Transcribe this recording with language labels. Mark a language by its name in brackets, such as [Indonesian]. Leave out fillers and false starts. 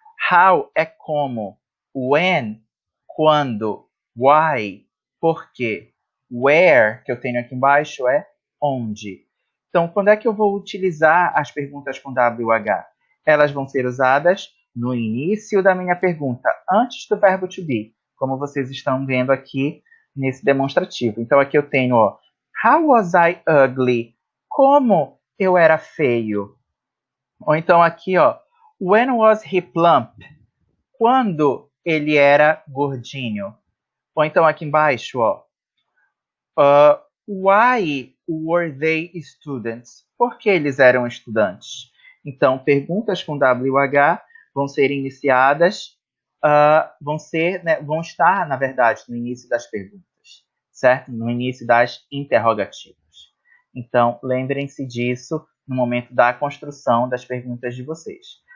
[Portuguese] How é como, when, quando, why, por quê, where, que eu tenho aqui embaixo, é onde. Então, quando é que eu vou utilizar as perguntas com WH? Elas vão ser usadas no início da minha pergunta, antes do verbo to be, como vocês estão vendo aqui nesse demonstrativo. Então, aqui eu tenho, ó, [English] how was I ugly? [Portuguese] Como eu era feio? Ou então aqui, ó, [English] when was he plump? [Portuguese] Quando ele era gordinho? Ou então aqui embaixo, ó, [English] why were they students? [Portuguese] Por que eles eram estudantes? Então, perguntas com WH vão ser iniciadas, vão estar, na verdade, no início das perguntas, certo? No início das interrogativas. Então, lembrem-se disso no momento da construção das perguntas de vocês.